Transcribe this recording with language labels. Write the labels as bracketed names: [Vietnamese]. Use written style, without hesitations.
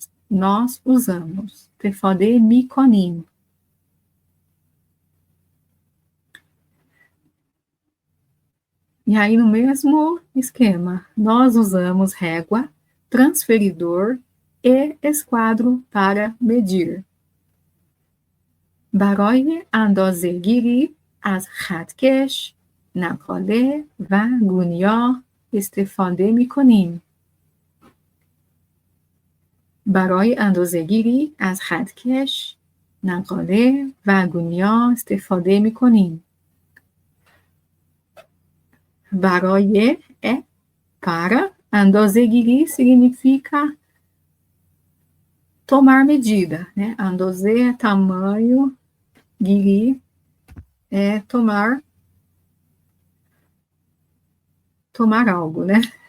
[Portuguese] Nós usamos. [Persian] Estefodemi konim. [Portuguese] E aí, no mesmo esquema, nós usamos régua, transferidor e esquadro para medir. [Persian] برای اندازه‌گیری از خطکش، نقاله و گونیا استفاده می‌کنیم. برای اندازه‌گیری از خطکش، نقاله و گونیا استفاده میکنیم. برای [Portuguese] para, [Persian] اندازه گیری [Portuguese] significa tomar medida, né? Andose, tamanho, guiri é tomar algo, né?